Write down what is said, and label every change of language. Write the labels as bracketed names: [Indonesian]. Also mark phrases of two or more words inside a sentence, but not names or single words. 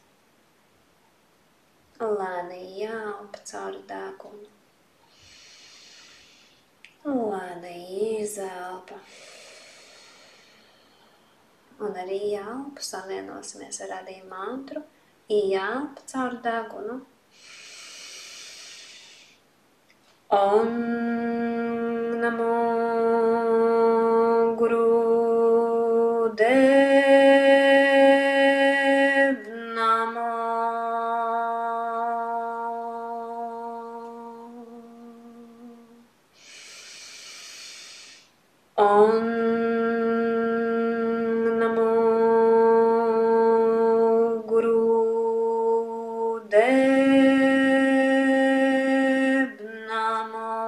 [Latvian] Lēni ieelpa caur degunu. Lēni izelpa. Un ar ieelpu savienosimies ar adī mantru. Ieelpa caur degunu. [Punjabi] Om namo guru dev namo. Om namo guru dev namo.